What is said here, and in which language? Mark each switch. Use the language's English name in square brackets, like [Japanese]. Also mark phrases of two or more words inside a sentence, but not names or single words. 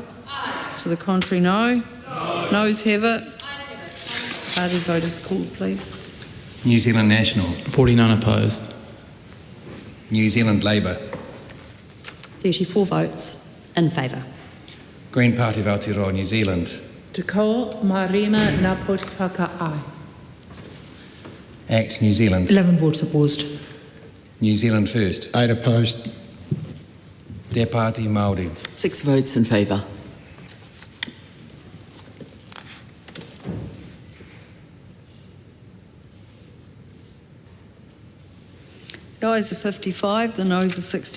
[English] Aye. To the contrary, no. No. Noes have it. Party vote is called, please. New Zealand National. 49 opposed. New Zealand Labour. 34 votes in favour. Green Party of Aotearoa, New Zealand. [Māori] Te ko marima na poti whakaae. [English] Act New Zealand. 11 votes opposed. New Zealand First. 8 opposed. Te Party Māori. 6 votes in favour. The ayes are 55, the noes are 68.